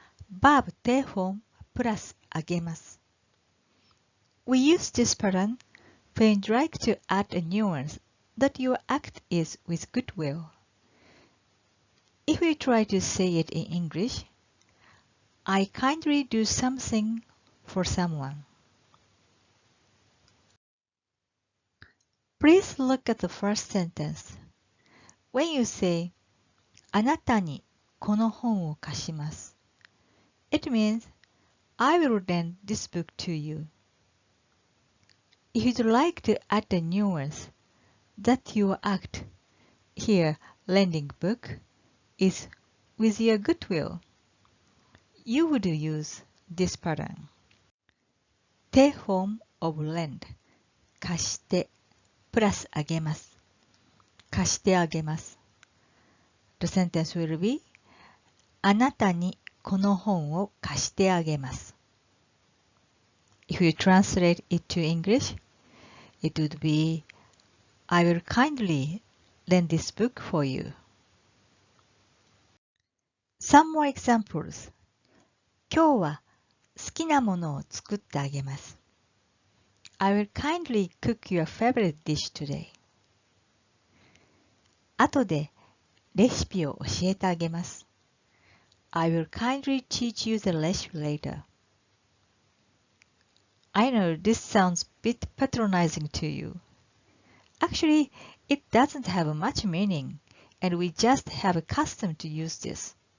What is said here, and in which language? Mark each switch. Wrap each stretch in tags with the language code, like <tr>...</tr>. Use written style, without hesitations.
<en>Verb て-form</en> <ja>プラスあげます。</ja> <en>We use this pattern when you'd like to add a nuance that your act is with goodwill. If we try to say it in English, I kindly do something for someone. Please look at the first sentence. When you say,</en> <ja>あなたにこの本を貸します。</ja> <en>It means, I will lend this book to you. If you'd like to add a nuance that your act, here lending book, is with your goodwill, you would use this pattern. て-form of lend</en> <ja>貸してプラスあげます。貸してあげます。</ja> <en>The sentence will be</en> <ja>あなたにこの本を貸してあげます。</ja> <en>If you translate it to English, it would be I will kindly lend this book for you. Some more examples.</en> <ja>今日は好きなものを作ってあげます。</ja> <en>I will kindly cook your favorite dish today.</en> <ja>後でレシピを教えてあげます。</ja> <en>I will kindly teach you the recipe later. I know this sounds a bit patronizing to you. Actually, it doesn't have much meaning, and we just have accustomed to use this.</en>